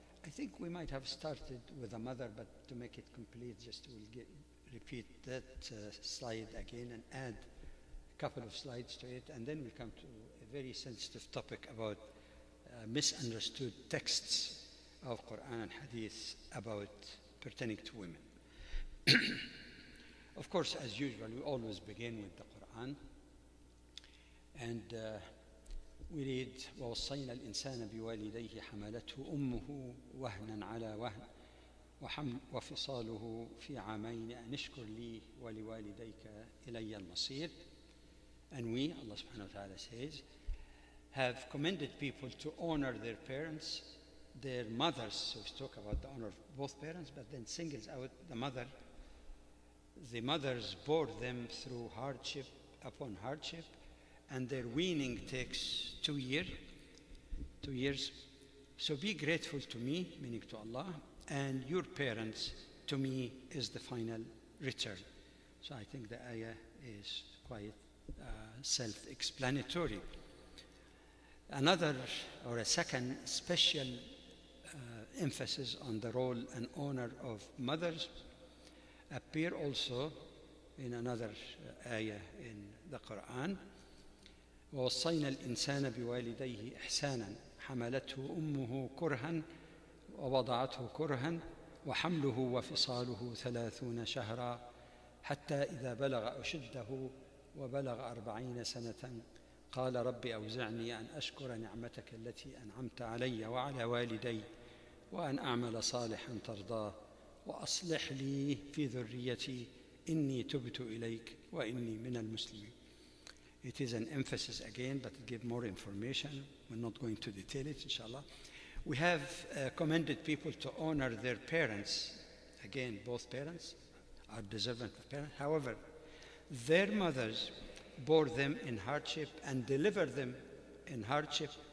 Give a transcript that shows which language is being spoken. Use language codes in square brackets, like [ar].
[en] I think we might have started with a mother, but to make it complete, just we'll repeat that slide again and add a couple of slides to it, and then we come to a very sensitive topic about misunderstood texts of Quran and Hadith about pertaining to women. Of course, as usual, we always begin with the Quran, and we read [ar] ووصينا الإنسان بوالديه حملته أمه وهنا على وهن وفصاله في عامين أن اشكر لي ولوالديك إلي المصير. [en] And we, Allah subhanahu wa ta'ala says, have commended people to honor their parents, their mothers. So we talk about the honor of both parents, but then singles out the mother. The mothers bore them through hardship upon hardship, and their weaning takes 2 years. So be grateful to me, meaning to Allah, and your parents to me is the final return. So I think the ayah is quite self-explanatory. Another or a second special emphasis on the role and honor of mothers appear also in another ayah in the Quran. [ar] ووصينا الإنسان بوالديه إحسانا حملته أمه كرها ووضعته كرها وحمله وفصاله 30 شهرا حتى إذا بلغ أشده وبلغ 40 سنة قال رب أوزعني أن أشكر نعمتك التي أنعمت علي وعلى والدي وأن أعمل صالحا ترضاه وأصلح لي في ذريتي إني تبت إليك وإني من المسلمين. [en] It is an emphasis again, but to give more information. We're not going to detail it, inshallah. We have commended people to honor their parents. Again, both parents are deserving of parents. However, their mothers bore them in hardship and delivered them in hardship.